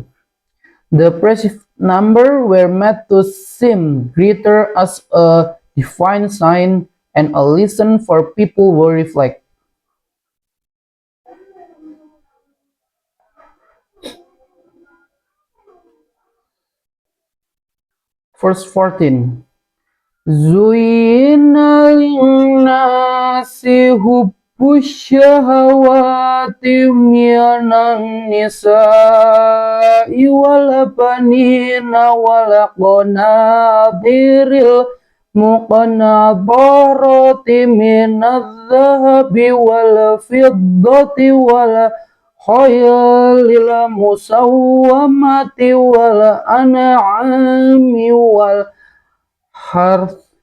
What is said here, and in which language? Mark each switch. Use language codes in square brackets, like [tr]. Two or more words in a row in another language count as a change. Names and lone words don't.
[en] The impressive number were made to seem greater as a divine sign and a lesson for people who reflect. Verse 14. [ar] زين للناس حب الشهوات من النساء والبنين والقناطير المقنطرة من الذهب والفضة والخيل المسومة والأنعام والحرث.